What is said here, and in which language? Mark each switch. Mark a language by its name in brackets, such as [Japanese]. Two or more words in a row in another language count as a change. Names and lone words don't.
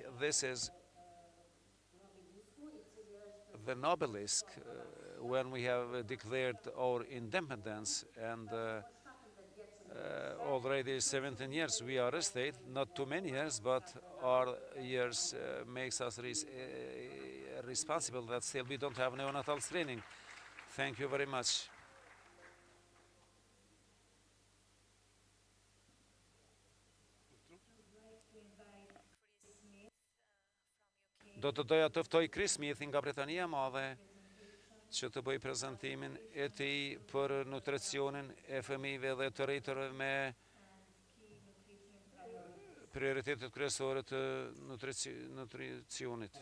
[English] This is the Nobelisk when we have declared our independence, and already 17 years we are a state, not too many years, but our years makes us responsible that still we don't have neonatal screening. Thank you very much. [Albanian] Do të doja të ftoj Chris Smith nga Britania e Madhe që të bëj prezantimin e tij për nutricionin e fëmijëve dhe të rritërve me prioritetet kryesore të nutricionit.